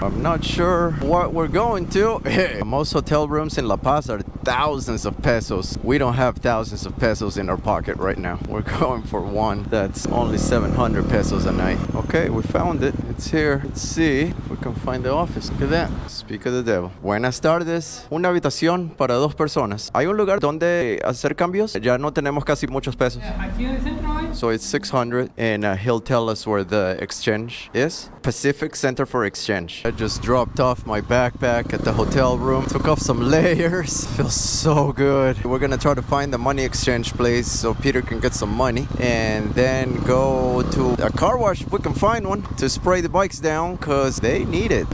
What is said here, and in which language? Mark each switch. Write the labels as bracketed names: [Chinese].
[English] I'm not sure what we're going to. Most hotel rooms in La Paz are thousands of pesos. We don't have thousands of pesos in our pocket right now. We're going for one that's only 700 pesos a night. Okay, we found it. It's here. Let's see if we can find the office. Look at that. Speak of the devil. [Spanish] Buenas tardes. Una habitación para 2 personas. ¿Hay un lugar donde hacer cambios? Ya no tenemos casi muchos pesos. Aquí en el centro hay. [English] So it's 600 and he'll tell us where the the exchange is? Pacific Center for Exchange. I just dropped off my backpack at the hotel room, took off some layers. Feels so good. We're gonna try to find the money exchange place so Peter can get some money and then go to a car wash if we can find one to spray the bikes down because they need it.